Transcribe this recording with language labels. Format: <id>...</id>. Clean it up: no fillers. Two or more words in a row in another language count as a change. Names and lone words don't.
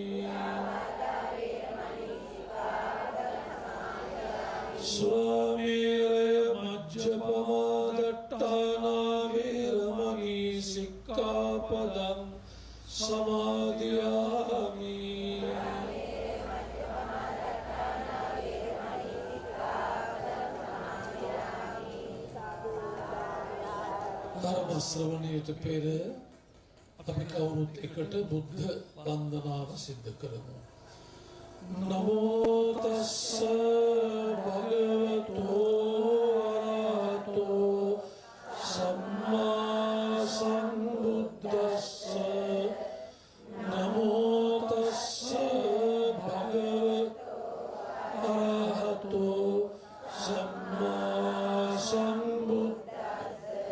<pi>स्वामीरय मज्जपमादट्टाना वीरमणि सिक्खापदं</pi> <si>समादियामि ධර්ම ශ්‍රවණයට පෙර අපි කවුරුත් එකට බුද්ධ වන්දනාව සිද්ධ කරමු.</si> <pi>නමෝ තස්ස භගවතෝ අරහතෝ සම්මා සම්බුද්දස්ස නමෝ තස්ස භගවතෝ අරහතෝ සම්මා සම්බුද්දස්ස</pi>